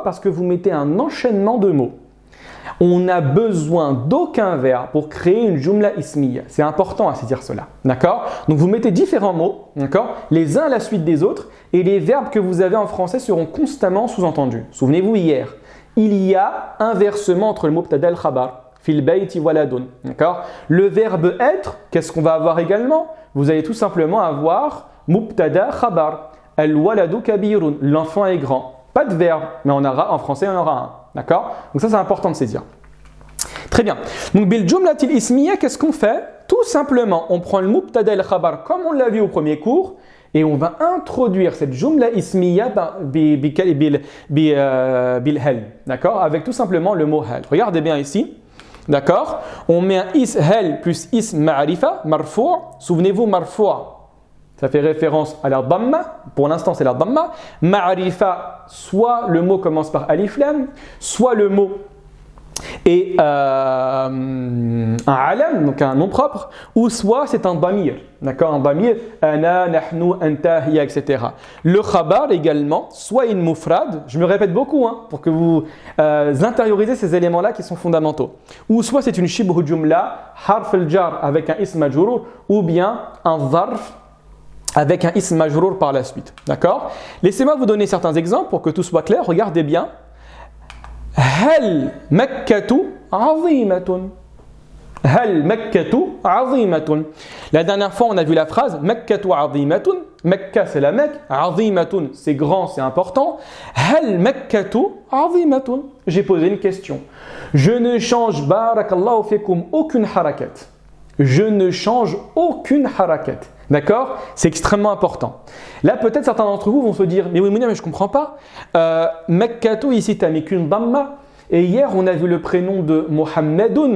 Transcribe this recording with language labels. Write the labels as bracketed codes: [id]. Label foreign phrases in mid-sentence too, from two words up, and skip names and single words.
[fr] Parce que vous mettez un enchaînement de mots. On n'a besoin d'aucun verbe pour créer une [ar] جملة اسمية. [fr] C'est important à saisir cela. D'accord? Donc vous mettez différents mots, d'accord? Les uns à la suite des autres, et les verbes que vous avez en français seront constamment sous-entendus. Souvenez-vous hier, il y a inversement entre le mubtada et le khabar. [ar] في البيت ولد. [fr] D'accord? Le verbe être, qu'est-ce qu'on va avoir également? Vous allez tout simplement avoir [ar] مبتدأ خبر. الولد كبير. [fr] L'enfant est grand. Pas de verbe, mais en français on en aura un. D'accord? Donc ça c'est important de saisir. Très bien. Donc [ar] بالجملة الاسمية, [fr] qu'est-ce qu'on fait? Tout simplement, on prend le mubtada et le khabar comme on l'a vu au premier cours et on va introduire cette [ar] جملة اسمية بهل. [fr] D'accord? Avec tout simplement le mot hal. Regardez bien ici. D'accord? On met un hal plus [ar] اسم معرفة مرفوع'. [fr] Souvenez-vous marfou'. Ça fait référence à la dhamma. Pour l'instant, c'est la dhamma. Ma'arifa, soit le mot commence par [ar] ألف لام, [fr] soit le mot et un alam, donc un nom propre, ou soit c'est un damir, d'accord, un damir, [ar] أنا، نحن، أنت، هي, [fr] etc. Le khabar également, soit une mufrad, je me répète beaucoup pour que vous intériorisez ces éléments-là qui sont fondamentaux, ou soit c'est une [ar] شبه جملة, حرف الجر [fr] avec un [ar] اسم مجرور, [fr] ou bien un zarf avec un [ar] اسم مجرور [fr] par la suite, d'accord. Laissez-moi vous donner certains exemples pour que tout soit clair, regardez bien. [ar] هل مكة عظيمة هل مكة عظيمة. [fr] La dernière fois, on a vu la phrase [ar] مكة عظيمة. [fr] Mecca, c'est la Mecque. عظيمة, c'est grand, c'est important. [ar] هل مكة عظيمة. [fr] J'ai posé une question. Je ne change, [ar] بارك الله فيكم, [fr] aucune harakat. Je ne change aucune harakat. D'accord? C'est extrêmement important. Là, peut-être certains d'entre vous vont se dire, mais oui, mais je ne comprends pas. Mekkatu, ici, tu n'as mis qu'une damma. Et hier, on a vu le prénom de Mohammedoun.